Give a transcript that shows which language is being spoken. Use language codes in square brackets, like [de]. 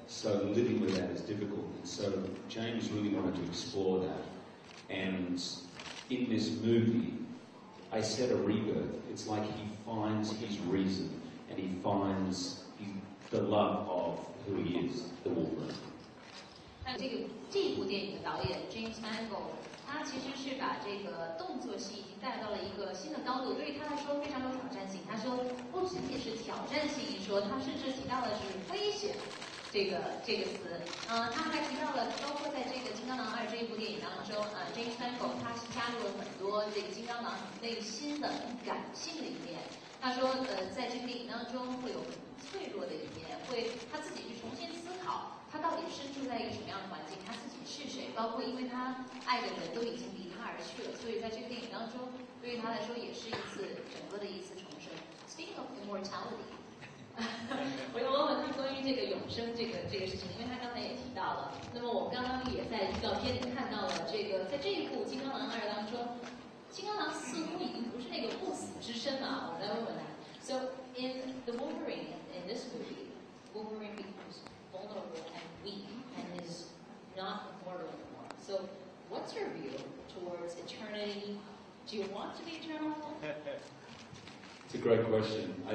[en] So living with that is difficult. And so James really wanted to explore that. And in this movie, I said a rebirth. It's like he finds his reason and he finds the love of who he is, the Wolverine. [zh] 这部电影的导演 James Mangold， 他其实是把这个动作戏已经带到了一个新的高度，对于他来说非常有挑战性。他说不仅仅是挑战性一说，他甚至提到的是危险这个词。他还提到了，包括在这个《金刚狼2》这一部电影当中，James Mangold 他是加入了很多这个金刚狼内心的很感性的一面。他说在这个电影当中会有很脆弱的一面，会他自己去重新思考。他到底身处在一个什么样的环境？他自己是谁？包括因为他爱的人都已经离他而去了，所以在这个电影当中，对于他来说也是整个的一次重生。 [en] Speaking of immortality， [zh] 我要问问他关于这个永生这个事情，因为他刚才也提到了。那么我刚刚也在预告片里看到了这个，在这一部《金刚狼2》当中，金刚狼似乎已经不是那个不死之身了。我来问问他。 [en] So in the Wolverine in this movie, Wolverine becomes vulnerable and weak and is not immortal anymore. So what's your view towards eternity? Do you want to be eternal? It's a great question.